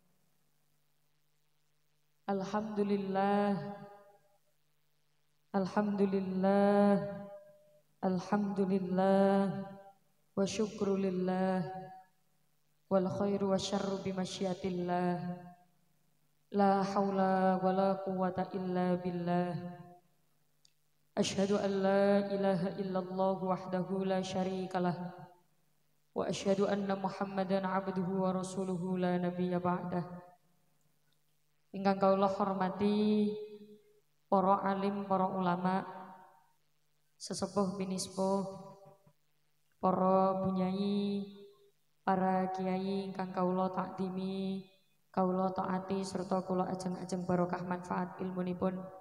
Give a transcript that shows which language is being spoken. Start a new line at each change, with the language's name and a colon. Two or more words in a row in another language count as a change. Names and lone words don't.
Arabic: Alhamdulillah. الحمد لله الحمد لله. والشكر لله. والخير والشر بمشيئة الله. لا حول ولا قوة إلا بالله. أشهد أن لا إله إلا الله وحده لا شريك له. وأشهد أن محمدا عبده ورسوله لا نبي بعده.
Javanese: Ingkang kawula hormati para alim, para ulama, sesepuh binispuh, para bunyai, para kiai ingkang kawula takdimi, kawula taati serta kula ajeng-ajeng barokah manfaat ilmunipun.